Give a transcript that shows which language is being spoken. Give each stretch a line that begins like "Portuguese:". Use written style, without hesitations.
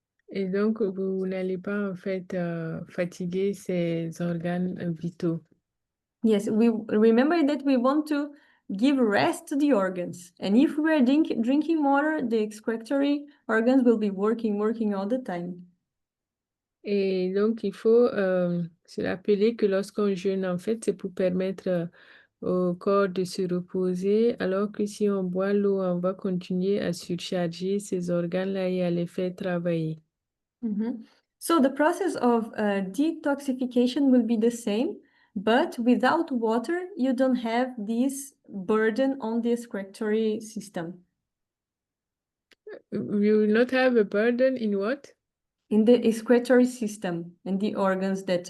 French: Et donc, vous n'allez pas en fait fatiguer ces organes vitaux.
English: Yes, we remember that we want to give rest to the organs. And if we are drinking water, the excretory organs will be working all the time.
French: Et donc, il faut se rappeler que lorsqu'on jeûne, en fait, c'est pour permettre au corps de se reposer, alors que si on boit l'eau, on va continuer à surcharger ces organes-là et à les faire travailler.
English: So the process of detoxification will be the same, but without water, you don't have this burden on the excretory system. You will not have a burden in what? In the excretory system, and the organs that...